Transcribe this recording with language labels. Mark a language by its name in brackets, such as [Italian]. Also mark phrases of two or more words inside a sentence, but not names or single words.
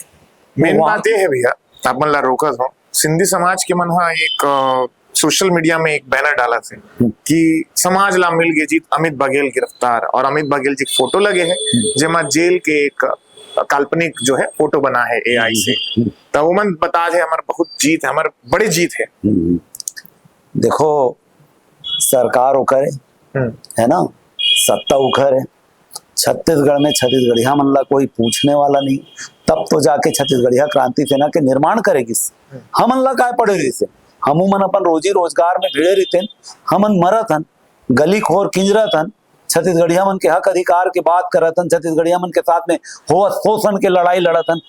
[Chhattisgarhi] मेन बात ये है भैया, आप मन ला रोकत हो, सिंधी समाज के मन हा एक सोशल मीडिया में एक बैनर डाला थे कि समाज ला मिल गए जीत, अमित बघेल गिरफ्तार, और अमित बघेल जी फोटो लगे है जेमा जेल के एक काल्पनिक जो है फोटो बना है एआई से, तो वो मन बता है हमार बहुत जीत है, हमार बड़ी जीत है। देखो सरकार उखर है ना, सत्ता उखर है, छत्तीसगढ़ में छत्तीसगढ़िया मन ला कोई पूछने वाला नहीं, तब तो जाके छत्तीसगढ़िया क्रांति सेना के निर्माण करेगी। हमन ला काय पड़े रही से, हमू मन अपन रोजी रोजगार में भिड़े रहते, हमन मरत हन, गली खोर किंजरत हन, छत्तीसगढ़िया मन के हक अधिकार के बात करत हन, छत्तीसगढ़िया मन के साथ में हो शोषण के लड़ाई लड़त हन।